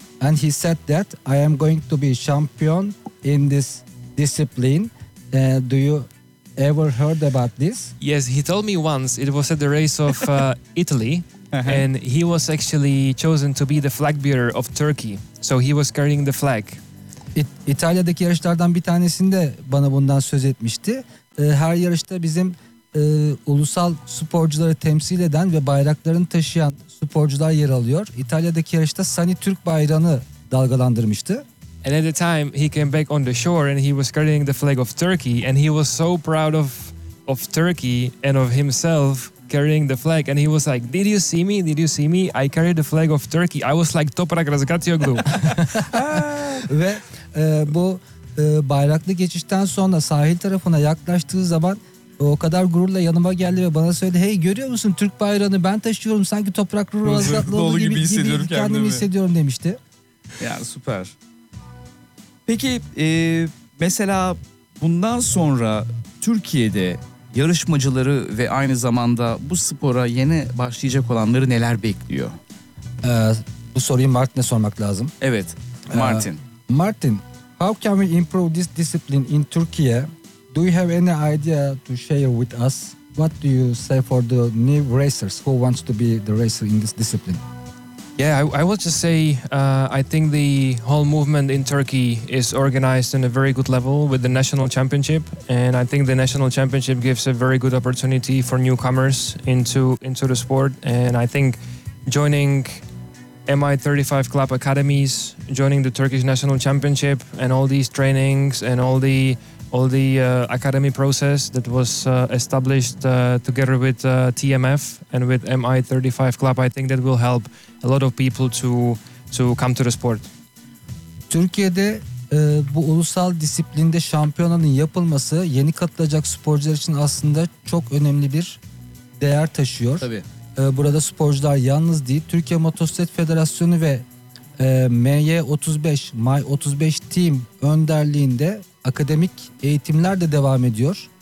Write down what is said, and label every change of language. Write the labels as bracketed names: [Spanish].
[English] And he said that I am going to be champion in this discipline. Do you ever heard about this? Yes, he told me once. It was at the race of Italy. Uh-huh. And he was actually chosen to be the flag bearer of Turkey. So he was carrying the flag. [Turkish] İtalya'daki yarışlardan bir tanesinde bana bundan söz etmişti. Her yarışta bizim ulusal sporcuları temsil eden ve bayraklarını taşıyan sporcular yer alıyor. İtalya'daki yarışta Sunny Türk bayrağını dalgalandırmıştı. [English] And at the time he came back on the shore and he was carrying the flag of Turkey and he was so proud of Turkey and of himself carrying the flag and he was like, did you see me? Did you see me? I carried the flag of Turkey. I was like Toprak Razgatlioglu. [Turkish] Ve bu bayraklı geçişten sonra sahil tarafına yaklaştığı zaman o kadar gururla yanıma geldi ve bana söyledi, hey görüyor musun Türk bayrağını ben taşıyorum, sanki Toprak Razgatlioglu gibi hissediyorum kendimi hissediyorum demişti. Yani süper. Peki mesela bundan sonra Türkiye'de yarışmacıları ve aynı zamanda bu spora yeni başlayacak olanları neler bekliyor? Bu soruyu Martin'e sormak lazım. Evet, Martin. [English] Martin, how can we improve this discipline in Turkey? Do you have any idea to share with us? What do you say for the new racers who wants to be the racer in this discipline? Yeah, I would just say I think the whole movement in Turkey is organized in a very good level with the national championship, and I think the national championship gives a very good opportunity for newcomers into the sport. And I think joining MI35 Club academies, joining the Turkish national championship, and all these trainings and all the academy process that was established together with TMF and with MI35 Club, I think that will help a lot of people to come to the sport. [Turkish] Türkiye'de bu ulusal disiplinde şampiyonanın yapılması yeni katılacak sporcular için aslında çok önemli bir değer taşıyor. Tabii. Burada sporcular yalnız değil, Türkiye Motosiklet Federasyonu ve MY35 Team önderliğinde akademik eğitimler de devam ediyor.